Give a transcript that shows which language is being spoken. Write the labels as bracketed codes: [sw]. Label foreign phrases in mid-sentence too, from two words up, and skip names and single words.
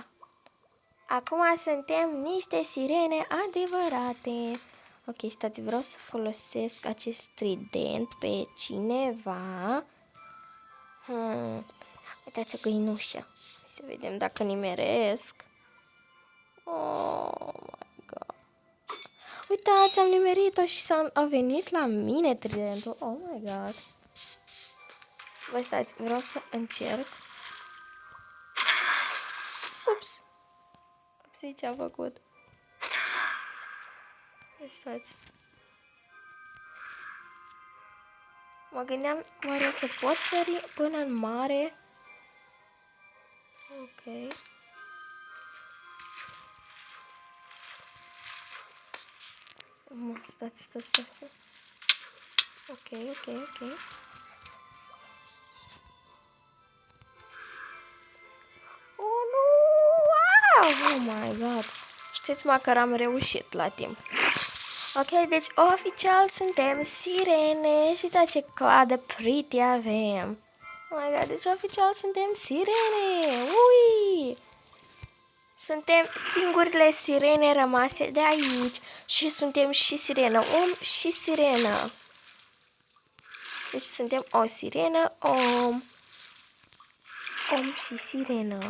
[ro] Acum suntem niște sirene adevărate. Ok, stați, vreau să folosesc acest trident pe cineva. Uitați o găinușă. Să vedem dacă nimeresc. [en] Oh my god. [ro] Uitați, am nimerit-o și a venit la mine tridentul. [en] Oh my god. [ro] Băi, stați, vreau să încerc. Ups. Upsi, ce-am făcut? Stați. Mă gândeam, oare o să pot sări până în mare? Ok. Stați. Ok. Oh, nu! [en] Wow! Oh my god! [ro] Știți, măcar am reușit la timp. Ok, deci oficial suntem sirene și uitați ce coadă pretty avem. [en] Oh my god, [ro] deci oficial suntem sirene! Ui! Suntem singurile sirene rămase de aici și suntem și sirenă om și sirenă. Deci suntem o sirenă, om și sirenă.